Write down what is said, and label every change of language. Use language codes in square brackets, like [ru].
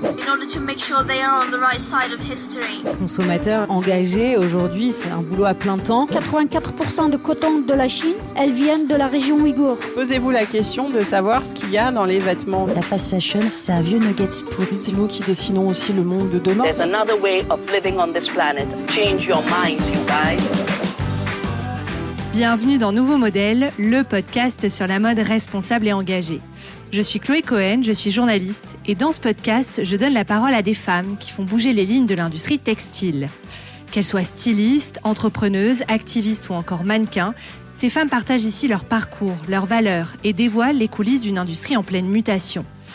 [en] in order to make sure they are on the right side of history. [fr] Consommateur engagé, aujourd'hui, c'est un boulot à plein temps. 84% de coton de la Chine, elles viennent de la région ouïghour. Posez-vous la question de savoir ce qu'il y a dans les vêtements. La fast fashion, c'est un vieux nuggets pourri. C'est nous qui dessinons aussi le monde de demain. [en] There's another way of living on this planet. Change your minds, you guys. [fr] Bienvenue dans Nouveau Modèle, le podcast sur la mode responsable et engagée. Je suis Chloé Cohen, je suis journaliste et dans ce podcast, je donne la parole à des femmes qui font bouger les lignes de l'industrie textile. Qu'elles soient stylistes, entrepreneuses, activistes ou encore mannequins, ces femmes partagent ici leur parcours, leurs valeurs et dévoilent les coulisses d'une industrie en pleine mutation.